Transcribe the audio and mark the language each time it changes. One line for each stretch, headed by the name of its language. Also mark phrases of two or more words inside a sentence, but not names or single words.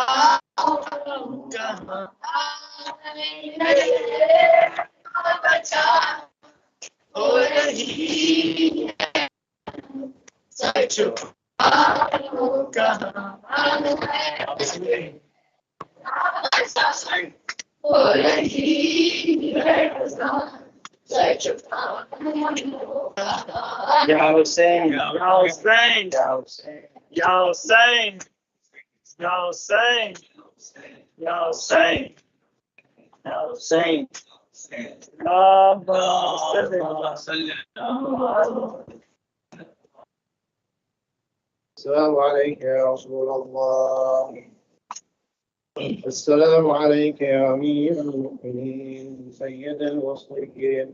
Urdu: کہاں ہو رہی ہے سر جھکا کہاں ہو رہی ہے
Arabic: يا حسين، يا حسين، يا حسين، يا حسين، يا حسين، يا حسين، يا حسين. السلام عليك يا رسول الله. السلام عليك يا أمير المؤمنين سيد المصلحين.